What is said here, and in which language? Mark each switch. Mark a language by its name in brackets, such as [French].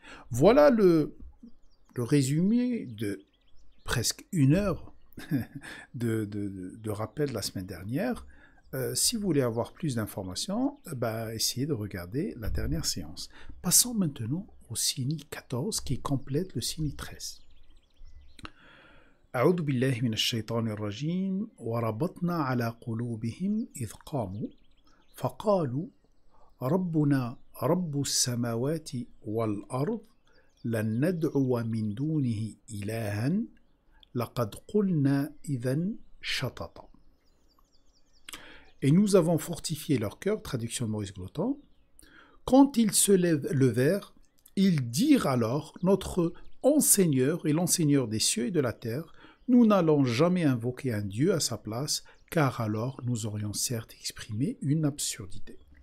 [French] Voilà le résumé de presque 1 heure de rappel la semaine dernière. Si vous voulez avoir plus d'informations, essayez de regarder la dernière séance. Passons maintenant au signe 14 qui complète le signe 13. [Arabic] أعوذ بالله من الشيطان الرجيم وربطنا على قلوبهم إذ قاموا فقالوا ربنا رب السماوات والأرض لن ندعو من دونه إلها لقد قلنا إذا شططا. [French] Et nous avons fortifié leur cœur, traduction de Maurice Glotton. Quand ils se levèrent, ils dirent alors, notre enseigneur et l'enseigneur des cieux et de la terre, nous n'allons jamais invoquer un Dieu à sa place, car alors nous aurions certes exprimé une absurdité.